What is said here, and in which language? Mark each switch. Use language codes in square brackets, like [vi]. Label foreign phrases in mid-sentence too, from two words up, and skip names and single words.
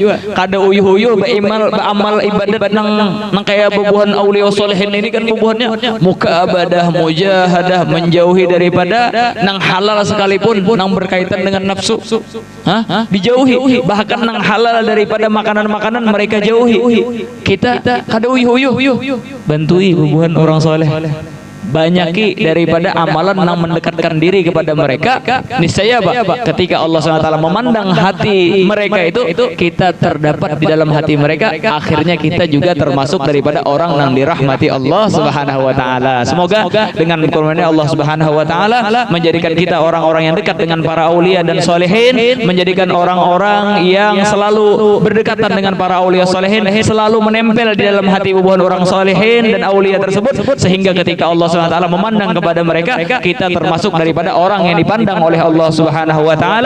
[bjn] Kada uyuh-uyuh beramal ibadat nang kayak bubuhan [ar] aulia wassolihin [bjn] ini kan bubuhannya muka abadah, mujahadah, menjauhi daripada nang halal sekalipun, nang berkaitan dengan nafsu. [id] Dijauhi. Bahkan nang halal daripada makanan-makanan mereka jauhi. [bjn] Kita kada uyuh bantui bubuhan orang soleh, [id] banyaki daripada amalan yang mendekatkan diri kepada mereka. Niscaya apa? Ketika Allah SWT memandang hati mereka itu, kita terdapat di dalam hati mereka. Akhirnya kita juga termasuk daripada orang yang dirahmati Allah [ar] Subhanahu wa taala. [id] Semoga dengan kurnia Allah [ar] Subhanahu wa taala [id] menjadikan kita orang-orang yang dekat dengan para aulia dan solehin, menjadikan orang-orang yang selalu berdekatan dengan para aulia solehin, selalu menempel di dalam hati bubuhan orang solehin dan aulia tersebut, sehingga ketika Allah SWT memandang kepada mereka, kita termasuk daripada orang yang dipandang oleh Allah [ar] Subhanahu wa taala.